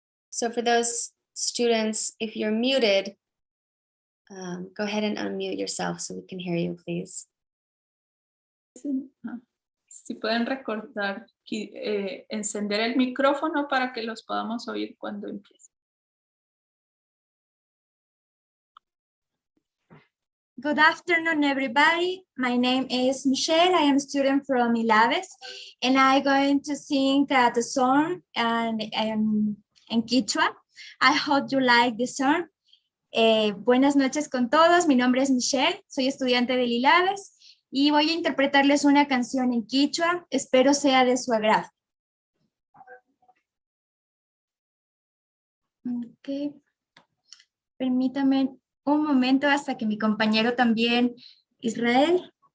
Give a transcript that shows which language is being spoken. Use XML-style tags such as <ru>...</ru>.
<en>So for those students, if you're muted, go ahead and unmute yourself so we can hear you, please.</en> <es>Si pueden recordar, encender el micrófono para que los podamos oír cuando empiece.</es> <en>Good afternoon, everybody. My name is Michelle. I am a student from Ilaves, and I'm going to sing the song in Quechua. I hope you like the song.</en> <es>Buenas noches con todos. Mi nombre es Michelle. Soy estudiante del Ilaves y voy a interpretarles una canción en Quechua. Espero sea de su agrado. Ok. Permítame un momento hasta que mi compañero también, Israel.</es>